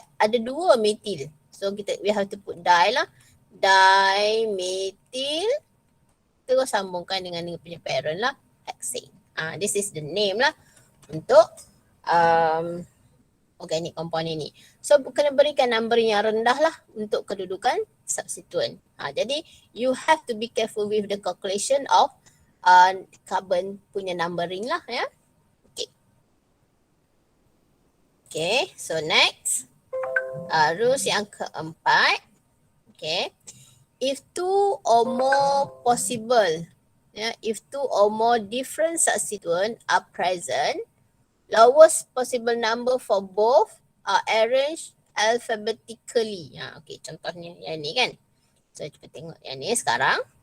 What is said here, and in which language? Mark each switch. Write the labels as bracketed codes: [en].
[ms] Ada 2 metil. [en] So we have to put [ms] di lah. Dimethyl. Terus sambungkan dengan dia punya parent lah. [en] Hexane. This is the name lah untuk organic compound ini. [ms] So kena berikan numbering yang rendah lah untuk kedudukan substituent. [en] Jadi you have to be careful with the calculation of carbon punya numbering lah ya. [ms] Okay, so next. Rules yang keempat. Okay. [en] If 2 or more possible, if 2 or more different substituents are present, lowest possible number for both are arranged alphabetically. [ms] Okay, contohnya yang ni kan. So kita tengok yang ni sekarang.